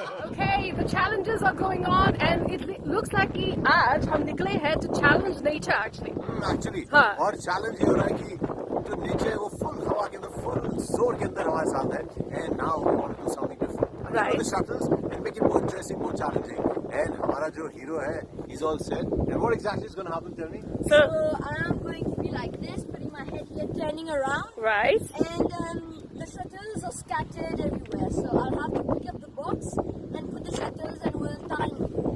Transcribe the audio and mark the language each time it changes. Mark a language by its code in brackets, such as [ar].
[en] Okay, the challenges are going on and it looks like [hi] कि आज हम निकले हैं [en] to challenge nature actually. Actually, [hi] हाँ. और challenge ये हो रहा है कि जो नीचे है वो full हवा के अंदर full जोर के अंदर हमारे साथ है. [en] And now we want to do something different. Right. The shuttles and make it more interesting, more challenging. And [hi] हमारा जो [en] hero है, he's all set. And what exactly is going to happen? Tell me. So I'm going to be like this, putting my head here, turning around. Right. And the shuttles are scattered everywhere. So I'll have to pick up the box and put the shuttles and we'll time it.